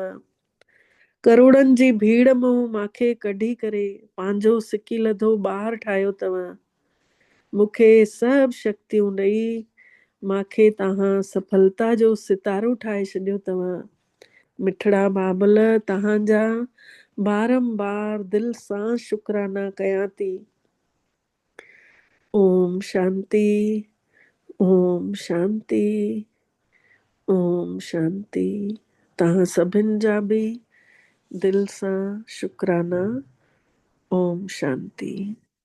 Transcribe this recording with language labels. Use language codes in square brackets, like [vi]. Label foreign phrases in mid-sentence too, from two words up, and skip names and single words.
[sd] करोड़नि जी भीड़ मां मूंखे कढी करे पंहिंजो सिकी लधो ॿार ठाहियो अथव। मूंखे सभु शक्तियूं ॾेई मूंखे तव्हां सफलता जो सितारो ठाहे छॾियो अथव। मिठड़ा बाबल, तव्हांजा बारंबार दिलि सां शुक्राना कयां थी। [sa] ओम शांति, ओम शांति, ओम शांति। [sd] तव्हां सभिनि जा बि दिलि सां शुक्राना। [sa] ओम शांति।